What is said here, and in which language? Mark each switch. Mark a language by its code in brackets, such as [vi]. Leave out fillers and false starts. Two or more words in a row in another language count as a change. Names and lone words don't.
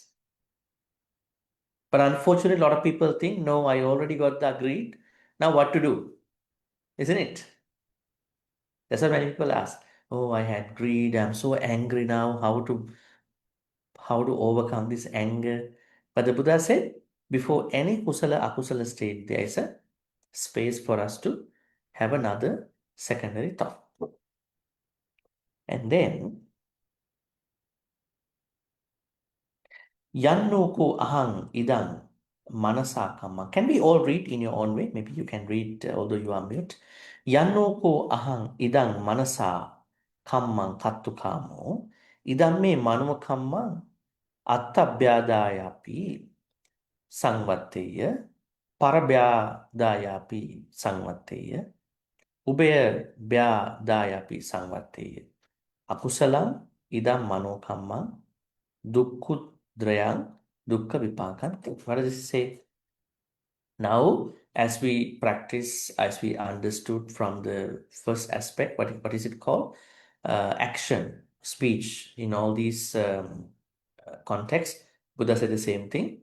[en] But unfortunately, a lot of people think, no, I already got the greed. Now what to do? Isn't it? That's why many people ask, oh, I had greed. I'm so angry now. How to overcome this anger? But the Buddha said, before any [pi] kusala, akusala [en] state, there is a space for us to have another secondary thought. And then, [pi] Yannuku ahang idang manasa kamma. [en] Can we all read in your own way? Maybe you can read, although you are mute. [pi] Yannuku ahang idang manasa kammang kattukamo. Idam me manuva kammang attabhyadayapi sangvatteya. Parabhyadayapi sangvatteya. Ubaya sangvatteya. Akusalam idam manokammang dukkudrayang dukkha vipakan. [en] What does it say? Now, as we practice, as we understood from the first aspect, what is it called? Action, speech, in all these contexts, Buddha said the same thing.